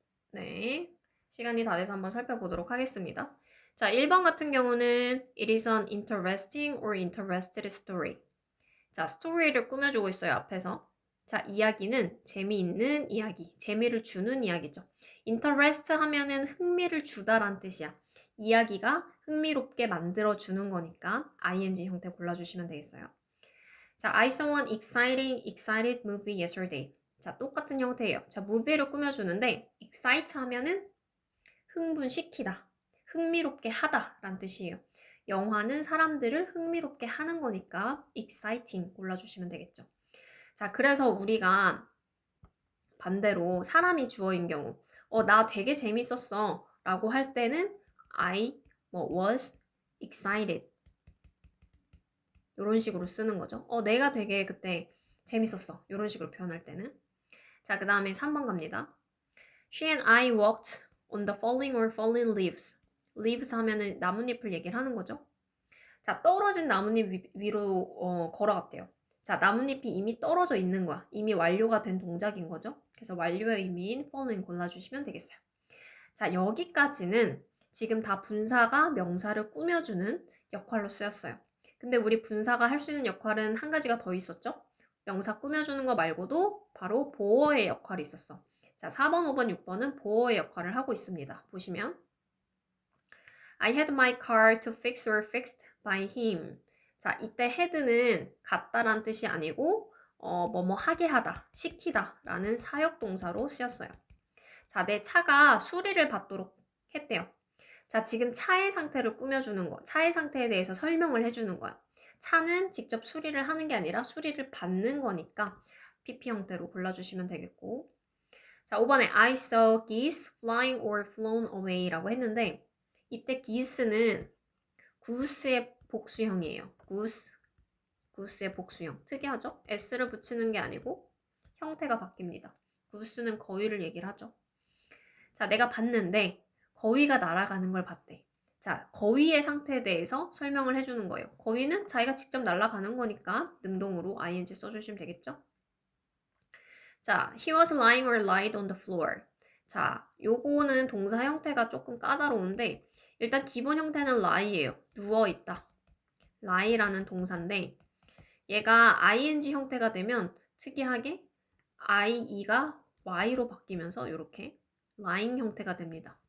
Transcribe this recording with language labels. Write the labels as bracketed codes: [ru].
[ko] 네. 시간이 다 돼서 한번 살펴보도록 하겠습니다. 자, 1번 같은 경우는 [en] It is an interesting or interested story. [ko] 자, 스토리를 꾸며주고 있어요, 앞에서. 자, 이야기는 재미있는 이야기, 재미를 주는 이야기죠. interest 하면은 흥미를 주다란 뜻이야. 이야기가 흥미롭게 만들어주는 거니까 ing 형태 골라주시면 되겠어요. [en] 자, I saw an excited movie yesterday. [ko] 자, 똑같은 형태예요. 자, movie를 꾸며주는데 excite 하면은 흥분시키다, 흥미롭게 하다 라는 뜻이에요. 영화는 사람들을 흥미롭게 하는 거니까 exciting 골라주시면 되겠죠. 자, 그래서 우리가 반대로 사람이 주어인 경우 나 되게 재밌었어 라고 할 때는 [en] I was excited [ko] 이런 식으로 쓰는 거죠. 내가 되게 그때 재밌었어 이런 식으로 표현할 때는. 자, 그 다음에 3번 갑니다. [en] She and I walked on the falling or fallen leaves. [ko] leaves 하면은 나뭇잎을 얘기를 하는 거죠. 자, 떨어진 나뭇잎 위로 걸어갔대요. 자, 나뭇잎이 이미 떨어져 있는 거야. 이미 완료가 된 동작인 거죠. 그래서 완료의 의미인 fallen 골라주시면 되겠어요. 자, 여기까지는 지금 다 분사가 명사를 꾸며주는 역할로 쓰였어요. 근데 우리 분사가 할 수 있는 역할은 한 가지가 더 있었죠? 명사 꾸며주는 거 말고도 바로 보어의 역할이 있었어. 자, 4번, 5번, 6번은 보어의 역할을 하고 있습니다. [en] 보시면 I had my car to fix or fixed by him. [ko] 자, 이때 had는 갖다란 뜻이 아니고 뭐뭐 하게 하다, 시키다 라는 사역동사로 쓰였어요. 자, 내 차가 수리를 받도록 했대요. 자, 지금 차의 상태를 꾸며주는 거, 차의 상태에 대해서 설명을 해주는 거야. 차는 직접 수리를 하는 게 아니라 수리를 받는 거니까 PP 형태로 골라주시면 되겠고. 자, 5번에 [en] I saw geese flying or flown away [ko] 라고 했는데 이때 geese는 goose의 복수형이에요. goose의 복수형. 특이하죠? s를 붙이는 게 아니고 형태가 바뀝니다. goose는 거위를 얘기를 하죠. 자, 내가 봤는데 거위가 날아가는 걸 봤대. 자, 거위의 상태에 대해서 설명을 해주는 거예요. 거위는 자기가 직접 날아가는 거니까 능동으로 ing 써주시면 되겠죠? [en] 자, he was lying or lied on the floor. [ko] 자, 요거는 동사 형태가 조금 까다로운데 일단 기본 형태는 lie예요. 누워있다. lie라는 동사인데 얘가 ing 형태가 되면 특이하게 IE가 Y로 바뀌면서 이렇게 lying 형태가 됩니다.